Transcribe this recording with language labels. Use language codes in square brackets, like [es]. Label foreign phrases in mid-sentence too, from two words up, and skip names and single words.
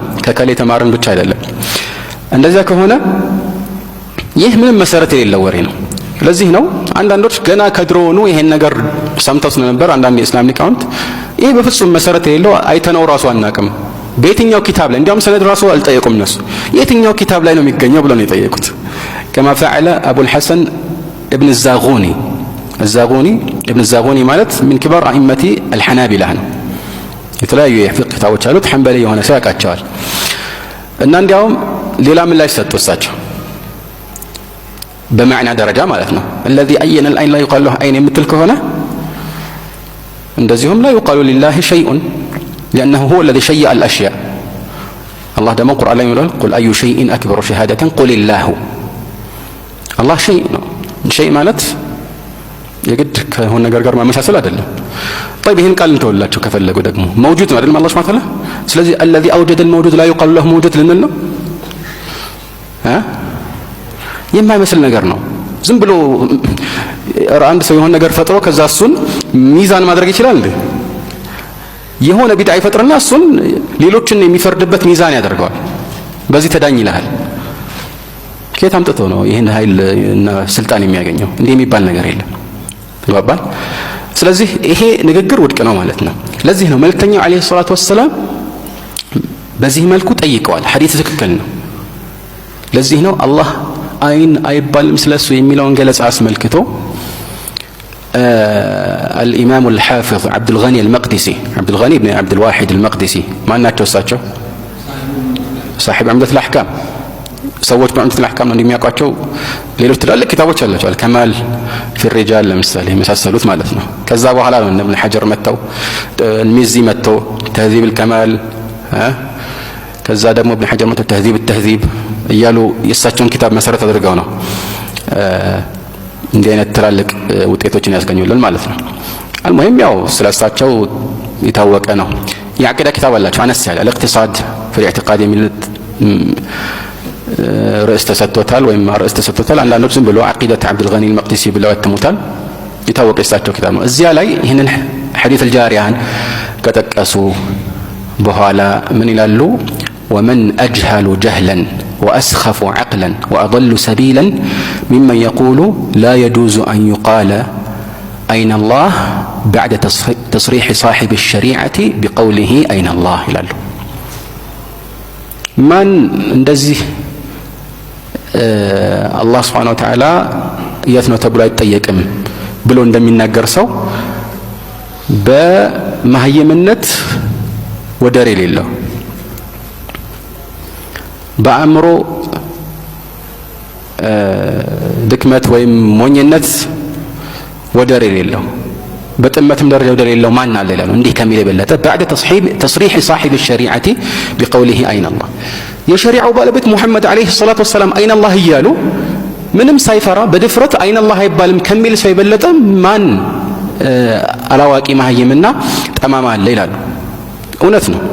[am] ከከሌ ተማርን ብቻ አይደለም። እንደዚያ ከሆነ ይህ ምንም መሰረት የሌለው ወሬ ነው። ለዚህ ነው አንዳንዶች ገና ከድሮውኑ ይሄን ነገር ሰምተው ስለነበር አንዳንድ የእስላም ሊቃውንት ይህ በፍጹም መሰረት የሌለው አይተነው ራሱ አናቅም፣ በየትኛው ኪታብ ላይ እንዲያውም ሰነድ ራሱ አልጠየቁም እነሱ። የትኛው ኪታብ ላይ ነው የሚገኘው ብለው ነው የጠየቁት። [ar] كما فعل أبو الحسن ابن الزاغوني. [am] ابن الزاغوني ማለት [ar] من كبار أئمة الحنابلة [am] ነው። የተለያዩ የፍቅህ ኪታቦች አሉት። ሐንበሊ የሆነ ሰው ያውቃቸዋል። እና እንዲያውም ሌላ ምን ላይ ሰጡ እሳቸው በመዕና ደረጃ ማለት ነው። [ar] الذي أين العين لا يقال له عين [am] የምትል ከሆነ እንደዚሁም [ar] لا يقال لله شيء لأنه هو الذي شيء الأشياء። [am] الله ደግሞ ቁርአን ላይ ይላል [ar] قل أي شيء أكبر شهادة قل الله። [am] አላህ ሸይ ነው። ሸይ ማለት የግድ ከሆነ ነገር ጋር ማመሳሰል አይደለም። طيب ይሄን ቃል እንተውላችሁ ከፈለጉ ደግሞ መውጁድ ነው አይደል አላህ [ar] سبحانه وتعالى። [am] ስለዚህ [ar] الذي أوجد الموجود لا يقال له موجود [am] ልንል ነው። የማይመስል ነገር ነው። ዝም ብሎ አንድ ሰው የሆነ ነገር ፈጥሮ ከዛ እሱን ሚዛን ማድረግ ይችላል እንዴ? የሆነ ቢድዓ ይፈጥርና እሱን ሌሎችን የሚፈርድበት ሚዛን ያደርገዋል። በዚህ ተዳኝ ይላል። ከየት አምጥቶ ነው ይሄን ኃይል እና ስልጣን የሚያገኘው? እንዲህ የሚባል ነገር የለም። ይባባል። ስለዚህ ይሄ ንግግር ውድቅ ነው ማለት ነው። ለዚህ ነው መልእክተኛው [ar] عليه الصلاة والسلام [am] በዚህ መልኩ ጠይቀዋል። ሐዲስ ትክክል ነው። ለዚህ ነው አላህ አይን አይባልም ስለሱ የሚለውን ገለጻ አስመልክቶ الإمام الحافظ عبد الغني المقدسي عبد الغني بن عبد الواحد المقدسي ማን ናቸው እሳቸው? [ar] صاحب عمدة الأحكام። [am] ሰዎች በዑምደቱል አህካም ነው እንደሚያውቋቸው። ሌሎች ትላልቅ ኪታቦች አላቸው። አልከማል ፊ الرجال ለምሳሌ የመሳሰሉት ማለት ነው። ከዛ በኋላ ነው እብን ሐጀር መተው ሚዚ መተው ተህዚብ الكمال ከዛ ደግሞ እብን ሐጀር መተው ተህዚብ التهذيب እያሉ የእሳቸውን ኪታብ መሰረት አድርገው ነው እንዲህ አይነት ትላልቅ ውጤቶችን ያስገኙልን ማለት ነው። አልሙሂም ያው ስለሳቸው የታወቀ ነው። የአቂዳ ኪታብ አላቸው አነስ ያለ الاقتصاد في الاعتقاد የሚል ርዕስ ተሰጥቶታል ወይም ርዕስ ተሰጥቶታል። አንዳንዶች ዝም ብሎ عقيدة عبد الغني المقدسي ብለው ያተሙታል። የታወቀ የሳቸው ኪታብ ነው። እዚያ ላይ ይህንን ሐዲስ الجاريان ከጠቀሱ በኋላ ምን ይላሉ? [ar] ومن أجهل جهلا وأسخف عقلا وأضل سبيلا ممن يقول لا يجوز أن يقال أين الله بعد تصريح صاحب الشريعة بقوله أين الله ይላሉ። [am] ማን እንደዚህ አላህ [ar] سبحانه وتعالى [am] የት ነው ተብሎ አይጠየቅም ብሎ እንደሚናገር ሰው በመህየምነት ወደር የሌለው በአእምሮ ድክመት ወይም ሞኝነት ወደር የሌለው በጥመትም ደረጃ ወደር የሌለው ማን አለ ይላል እንዲህ ከሚል የበለጠ [ar] بعد تصريح صاحب الشريعة بقوله أين الله [am] የሸሪዓው ባለቤት ሙሐመድ [ar] عليه الصلاة والسلام أين الله [am] እያሉ ምንም ሳይፈራ በድፍረት [ar] أين الله [am] አይባልም ከሚል ሰው የበለጠ ማን አላዋቂ መሀይምና ጠማማ አለ ይላሉ። እውነት ነው።